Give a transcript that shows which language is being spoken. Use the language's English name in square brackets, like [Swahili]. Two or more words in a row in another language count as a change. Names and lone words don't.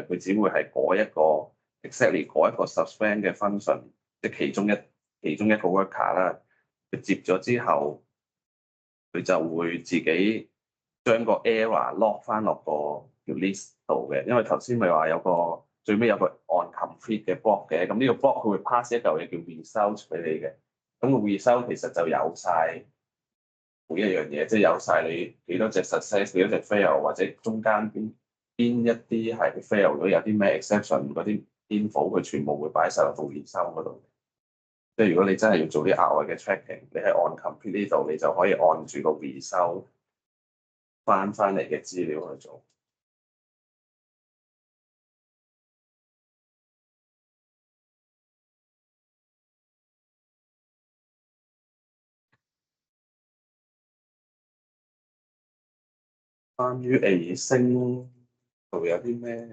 [Cantonese] 佢只會係改一個 exactly 改一個 suspend 嘅 function，即係其中一個 worker 啦。佢接咗之後，佢就會自己將個 [English] error lock [Cantonese] 翻落個條 list 度嘅。因為頭先咪話有個最尾有個 [English] on complete [Cantonese] 嘅 block 嘅，咁呢個 block 佢會 pass 一嚿嘢叫 result 俾你嘅。咁個 result 其實就有晒每一樣嘢，即係有晒你幾多隻 success，幾多隻 fail，或者中間邊一啲係 fail 咗，有啲咩 exception 嗰啲 info，佢全部會擺晒落個 result 嗰度。即係如果你真係要做啲額外嘅 tracking，你喺 [English] on complete [Cantonese] 呢度，你就可以按住個 result 翻嚟嘅資料去做。關於 async 會有啲咩？